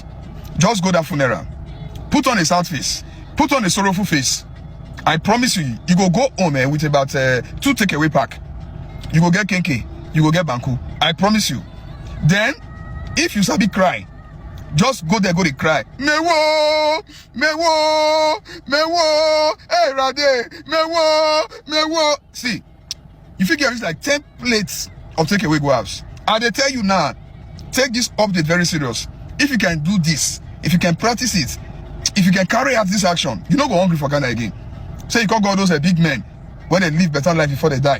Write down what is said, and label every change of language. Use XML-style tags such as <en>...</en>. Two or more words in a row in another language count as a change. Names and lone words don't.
<pcm>Just go that funeral. Put on a sad face. Put on a sorrowful face. I promise you, you go home with about 2 takeaway pack. You go get kenke, you go get banku. I promise you. Then, if you sabi cry, just go there, go to cry. Mewo, mewo, mewo, hey Rade, mewo, mewo. See, if you get like 10 plates of takeaway go house, and they tell you now, take this update very serious. If you can do this, if you can practice it, if you can carry out this action, you don't go hungry for Ghana again. So you can't go those big men when they live better life before they die.</pcm>